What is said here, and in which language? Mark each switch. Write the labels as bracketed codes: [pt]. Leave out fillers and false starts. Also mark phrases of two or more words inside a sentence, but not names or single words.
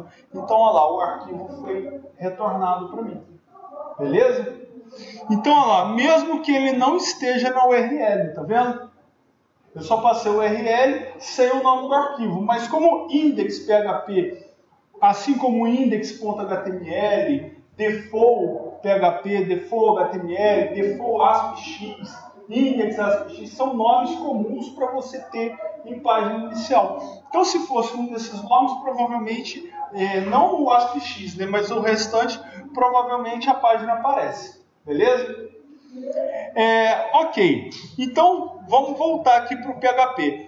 [pt] Então, olha lá, o arquivo foi retornado para mim. Beleza? Então, olha lá, mesmo que ele não esteja na URL, tá vendo? Eu só passei o URL sem o nome do arquivo, mas como index.php, assim como index.html, default PHP, default HTML, default ASPX, index ASPX, são nomes comuns para você ter em página inicial. Então, se fosse um desses nomes, provavelmente, não o ASPX, né, mas o restante, provavelmente a página aparece. Beleza? Ok. Então, vamos voltar aqui para o PHP.